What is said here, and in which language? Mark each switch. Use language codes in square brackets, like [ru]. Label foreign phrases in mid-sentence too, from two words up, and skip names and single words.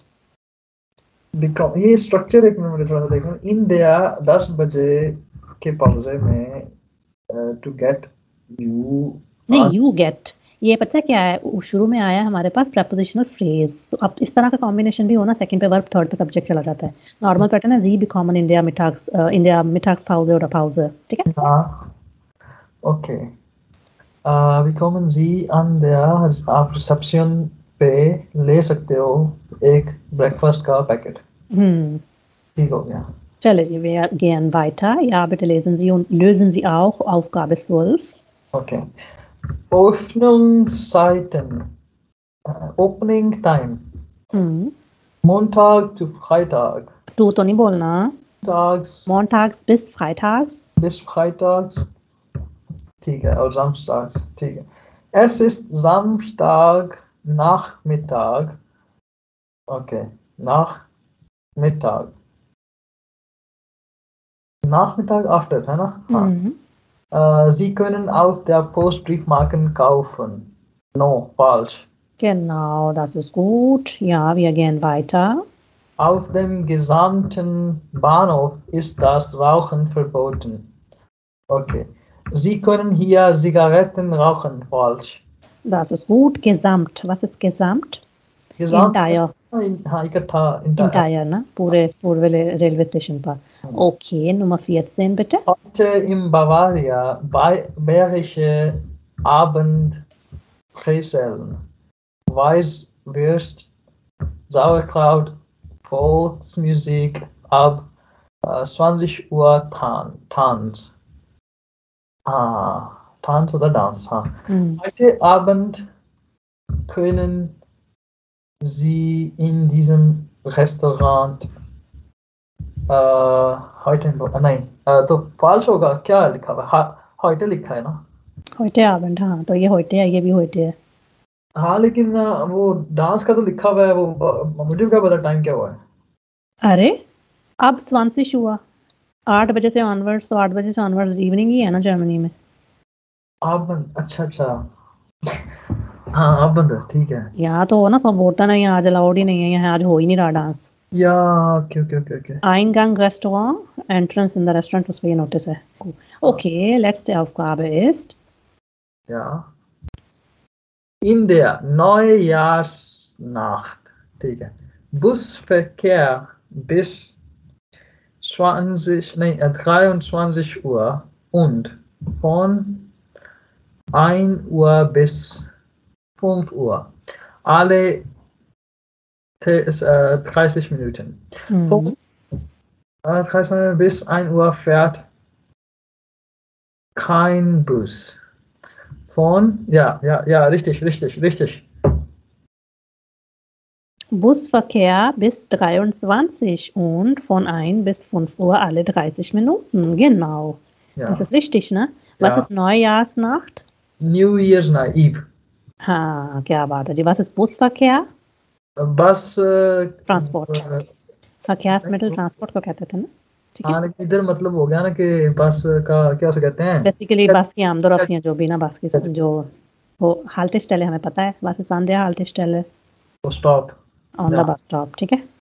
[hi] ये स्ट्रक्चर एक मिनट मुझे थोड़ा सा देखना। इन दिया 10 बजे के पौजे में [en] to get you [hi] नहीं, यू गेट, ये पता है क्या है, शुरू में आया हमारे पास [en] prepositional phrase, [hi] तो अब इस तरह का कॉम्बिनेशन भी होना, सेकंड पे वर्ब, थर्ड पे सब्जेक्ट चला जाता है। [en] normal pattern [hi] है, जी [de] bekommen इंडिया Mittagspause oder Pause, [hi] ठीक है। ओके, [de] bekommen Sie an der, [hi] आप रिसेप्शन पे ले सकते हो एक ब्रेकफास्ट का पैकेट। ठीक हो गया। चलिए, [de] wir gehen weiter. Ja, bitte lesen Sie und lösen Sie auch Aufgabe 12. Okay. Öffnungszeiten. [en] Opening time. [de] Montag to Freitag. Du [hi] तो नहीं बोलना। [de] Montags bis Freitags. Bis Freitags. [hi] ठीक है, और Samstags. ठीक है। [de] Es ist Samstag Nachmittag. Okay, Nachmittag. Nachmittag after, [hi] है ना? हाँ। [de] Sie können auf der Post Briefmarken kaufen. No, falsch. Genau, das ist gut. Ja, wir gehen weiter. Auf dem gesamten Bahnhof ist das Rauchen verboten. Okay. Sie können hier Zigaretten rauchen, falsch. Das ist gut. Gesamt. Was ist gesamt? Gesamt [en] Entire. [hi] हाँ, इकट्ठा, Entire, ना? पूरे रेलवे स्टेशन पर। [de] Okay, Nummer 14 bitte. Heute im Bavaria bayerische Abendbrezeln, Weißwürst, Sauerkraut, Volksmusik ab 20 Uhr Tanz. Tanz oder Dance. Heute Abend können Sie in diesem Restaurant heute [hi] नहीं, तो falsch होगा, क्या लिखा हुआ है? heute लिखा है ना? [de] heute Abend, [hi] हाँ, तो ये heute है, ये भी heute है। हाँ, लेकिन वो डांस का तो लिखा हुआ है, वो मुझे क्या पता टाइम क्या हुआ है। अरे अब 20 हुआ, 8 बजे से ऑनवर्ड्स, तो 8 बजे से ऑनवर्ड्स इवनिंग ही है ना जर्मनी में। अच्छा हाँ, अब बंद है, ठीक है। यहाँ तो हो ना, वर्बोटन है, यहाँ आज अलाउड ही नहीं है, यहाँ आज हो ही नहीं रहा डांस। [de] Ja, okay. Eingang Restaurant, [en] Entrance in the Restaurant, [de] was wir hier notice है। Okay, letzte Aufgabe ist. Ja. In der Neujahrsnacht, [hi] ठीक है, [de] Busverkehr bis 23 Uhr und von 1 Uhr bis 5 Uhr. Alle 30 Minuten. Von 30 bis 1 Uhr fährt kein Bus. Von, ja, richtig. Busverkehr bis 23 und von 1 bis 5 Uhr alle 30 Minuten. Genau. Ja. Das ist richtig, ne? Was ist Neujahrsnacht? [en] New Year's Eve. [hi] हाँ, क्या बात है जी। [de] Was ist Busverkehr? [hi] बस ट्रांसपोर्ट, Verkehrsmittel, ट्रांसपोर्ट को कहते थे ना। हाँ, लेकिन इधर मतलब हो गया ना कि बस का क्या से कहते हैं, बेसिकली बस की आमदोरफ्त, जो भी ना बस की जो वो Haltestelle हमें पता है, [de] was ist an der Haltestelle? [hi] तो स्टॉप [en] On the bus stop, [hi] ठीक है।